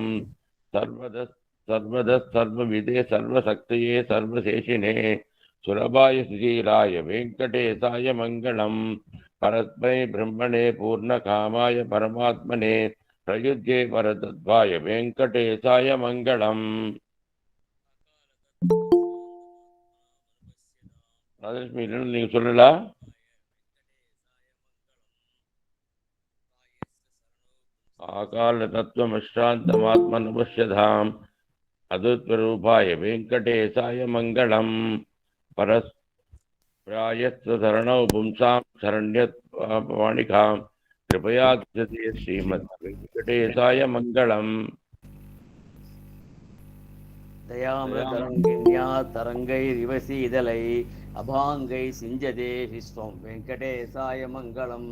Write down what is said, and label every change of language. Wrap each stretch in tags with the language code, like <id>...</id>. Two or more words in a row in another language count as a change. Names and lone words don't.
<sa>सर्वदः सर्वविदे सर्वशक्तये सर्वशेषिने सुलभाय सुशीलाय वेङ्कटेशाय मङ्गलम्. परस्मै ब्रह्मणे पूर्णकामाय परमात्मने प्रयुज्ये परतत्त्वाय वेङ्कटेशाय मङ्गलम्.</sa> <ta>ராஜலட்சுமி இல்லைன்னு நீங்க சொல்லல.</ta> <sa>आकाल तत्त्वमिष्टान्तमात्मनुपश्यताम् अतुत्वरूपाय वेङ्कटेशाय मङ्गलम्. परस्प्रायत्वशरणौ पुंसां शरण्यवाणिकां कृपया दृशते श्रीमद्वेङ्कटेशाय मङ्गलम्. दयामृतरङ्गिण्या तरङ्गैरिवसीदलै अभाङ्गै सिञ्जते विश्वं वेङ्कटेशाय मङ्गलम्.</sa>